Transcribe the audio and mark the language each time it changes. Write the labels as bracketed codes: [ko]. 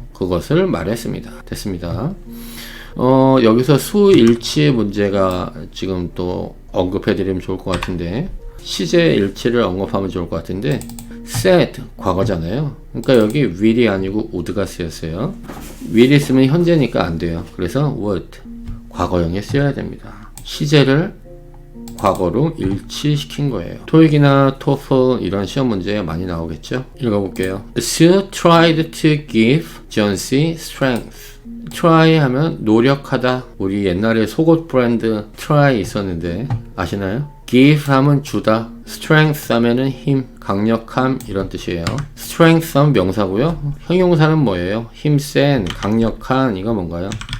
[ko] 그것을 말했습니다. 됐습니다. 여기서 수일치의 문제가 지금 또 언급해 드리면 좋을 것 같은데 시제 일치를 언급하면 좋을 것 같은데 said 과거잖아요. 그러니까 여기 will이 아니고 would가 쓰였어요. will이 쓰면 현재니까 안 돼요. 그래서 would 과거형에 쓰여야 됩니다. 시제를 과거로 일치시킨 거예요. 토익이나 토플 이런 시험 문제에 많이 나오겠죠. 읽어볼게요. [en] Sue tried to give Johnsy strength. [ko] try 하면 노력하다. 우리 옛날에 속옷 브랜드 try 있었는데 아시나요? give 하면 주다. strength 하면은 힘, 강력함 이런 뜻이에요. strength 하면 명사고요. 형용사는 뭐예요? 힘센, 강력한 이거 뭔가요?